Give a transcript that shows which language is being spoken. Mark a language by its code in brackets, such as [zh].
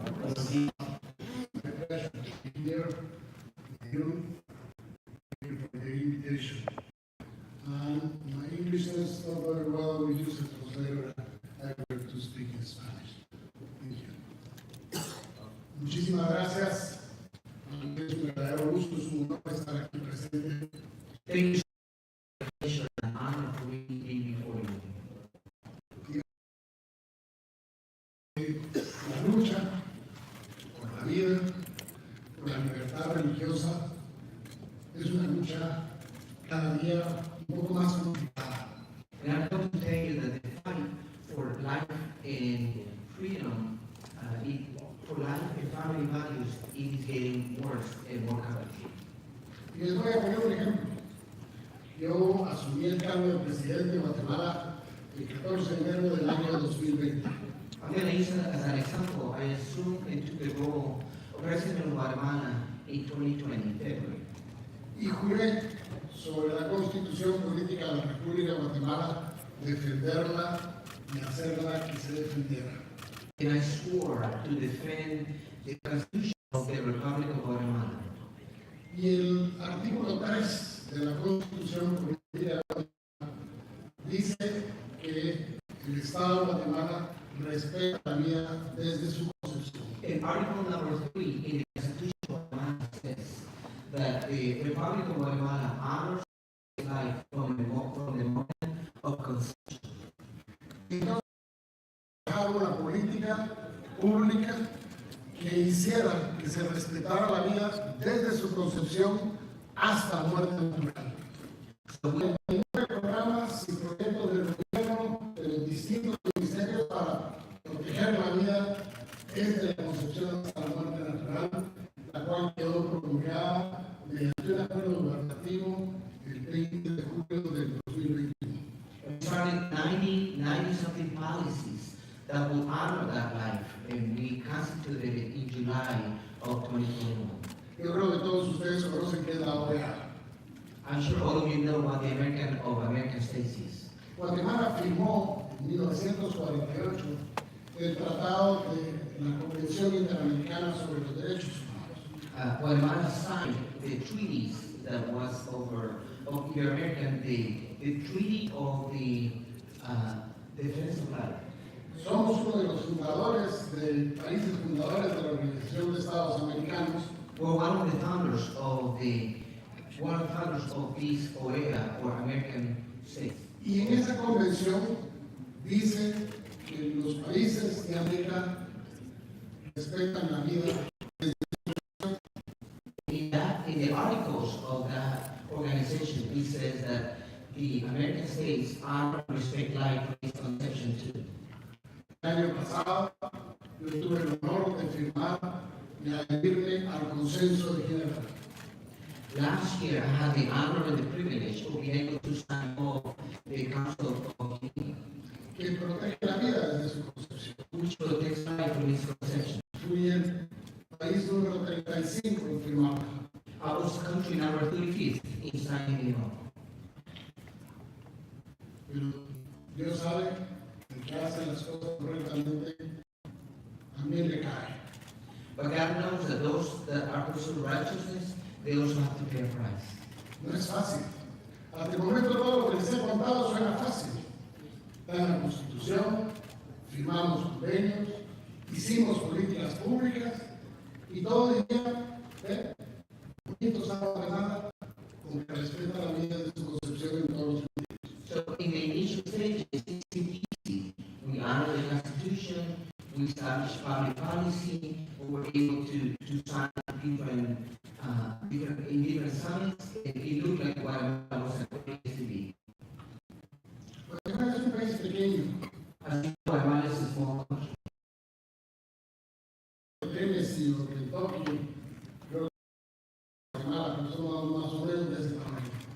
[en] It's my pleasure to be here with you. Thank you for the invitation. And my English is not very well. We use a translator. I prefer to speak in Spanish. Thank you. [es] Muchísimas gracias. Es un verdadero gusto, es un honor estar aquí presente. [en] Thank you for the pleasure and honor for me being before you. [es] La lucha por la vida, por la libertad religiosa, es una lucha cada día un poco más complicada. [en] And I'm going to tell you that the fight for life and freedom, for life and family values, it is getting worse and more complicated. [es] Y les voy a poner un ejemplo. Yo asumí el cargo de presidente de Guatemala el 14 de enero del año 2020. [en] I'm going to use it as an example. I assumed and took the role of President of Guatemala in 2020, February. [es] Y juré sobre la Constitución Política de la República de Guatemala defenderla y hacerla que se defendiera. [en] And I swore to defend the Constitution of the Republic of Guatemala. [es] Y el artículo 3 de la Constitución Política de Guatemala dice que el Estado de Guatemala respeta la vida desde su concepción. [en] In Article number 3 in the Constitution of Guatemala says that the Republic of Guatemala honors life from the moment of conception. [es] Entonces, dejar una política pública que hiciera que se respetara la vida desde su concepción hasta la muerte natural. [en] So we, [es] Programas y proyectos del gobierno de los distintos ministerios para proteger la vida desde la concepción hasta la muerte natural, la cual quedó promulgada mediante un acuerdo gubernativo el 20 de julio del 2021. [en] we started 90 something policies that will honor that life, and we constituted it in July of 2021. [es] Yo creo que todos ustedes conocen qué es la OEA. [en] I'm sure all of you know what the American States is. [es] Guatemala firmó en 1948 el Tratado de la Convención Interamericana sobre los Derechos Humanos. [en] Guatemala signed the treaties that was over of the American, the treaty of the defense of life. [es] Somos uno de los fundadores de países fundadores de la Organización de Estados Americanos [en] We're one of the founders of these OEA or American states. [es] y en esa convención dice que los países de América respetan la vida. [en] In the articles of that organization, it says that the American states honor and respect life from its conception too. [es] El año pasado yo tuve el honor de firmar y adherirme al Consenso de Ginebra. [en] Last year, I had the honor and the privilege of being able to sign off the Council of Geneva, [es] Que protege la vida desde su concepción. [en] which protects life from its conception. [es] Fui el país número 35 en firmarla. [en] I was country number 35th in signing it off. [es] Pero Dios sabe que el que hace las cosas correctamente también le cae. [en] But God knows that those that are pursuing righteousness, they also have to pay a price. [es] No es fácil. Hasta el momento todo lo que les he contado suena fácil. Está en la Constitución, firmamos convenios, hicimos políticas públicas y todo diría, bonito sabe de nada, con que respeta la vida de su concepción en todos los sentidos. [en] So in the initial stages, it seemed easy. We honor the Constitution, we established public policy, we were able to sign different signs, and it looked like Guatemala was a place to be. [es] Guatemala es un país pequeño, [en] As you know, Guatemala is a small country. [es] Tennessee o Kentucky, creo que Guatemala, pero somos más o menos de ese tamaño.